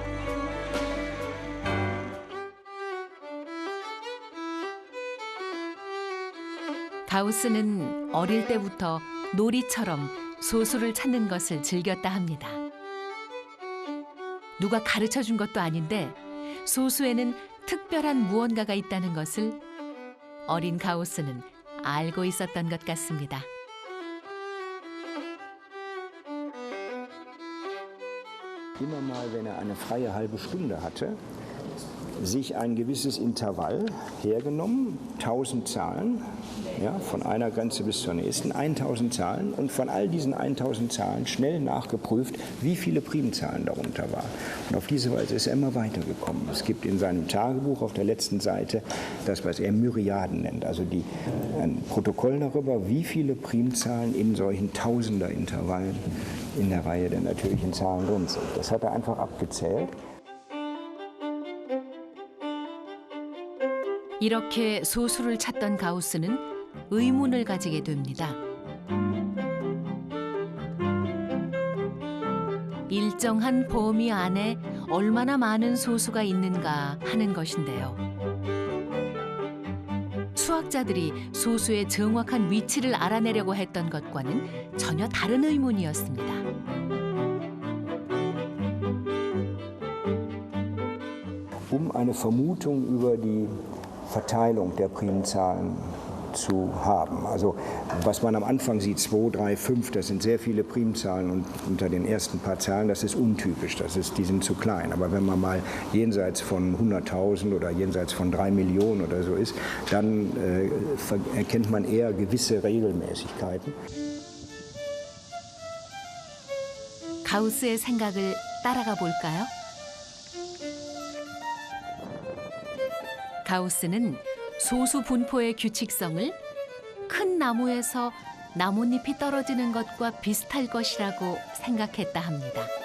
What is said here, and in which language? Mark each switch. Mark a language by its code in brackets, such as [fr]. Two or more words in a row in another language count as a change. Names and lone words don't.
[ko] 가우스는 어릴 때부터 놀이처럼 소수를 찾는 것을 즐겼다 합니다. 누가 가르쳐준 것도 아닌데 소수에는 특별한 무언가가 있다는 것을 어린 가우스는 알고 있었던 것 같습니다. [de] Immer mal, wenn eine freie halbe Stunde hatte, sich ein gewisses Intervall hergenommen, 1000 Zahlen, ja, von einer Grenze bis zur nächsten, 1000 Zahlen und von all diesen 1000 Zahlen schnell nachgeprüft, wie viele Primzahlen darunter waren. Und auf diese Weise ist er immer weitergekommen. Es gibt in seinem Tagebuch auf der letzten Seite das, was er Myriaden nennt, also ein Protokoll darüber, wie viele Primzahlen in solchen Tausender-Intervallen in der Reihe der natürlichen Zahlen drin sind. Das hat er einfach abgezählt. [ko] 이렇게 소수를 찾던 가우스는 의문을 가지게 됩니다. 일정한 범위 안에 얼마나 많은 소수가 있는가 하는 것인데요. 수학자들이 소수의 정확한 위치를 알아내려고 했던 것과는 전혀 다른 의문이었습니다. [de] Um eine Vermutung über die Verteilung der Primzahlen zu haben. Also was man am Anfang sieht, 2, 3, 5, das sind sehr viele Primzahlen und unter den ersten paar Zahlen, das ist untypisch, die sind zu klein. Aber wenn man mal jenseits von 100.000 oder jenseits von 3 Millionen oder so ist, dann erkennt man eher gewisse Regelmäßigkeiten. [ko] 가우스의 생각을 따라가 볼까요? 가우스는 소수 분포의 규칙성을 큰 나무에서 나뭇잎이 떨어지는 것과 비슷할 것이라고 생각했다 합니다.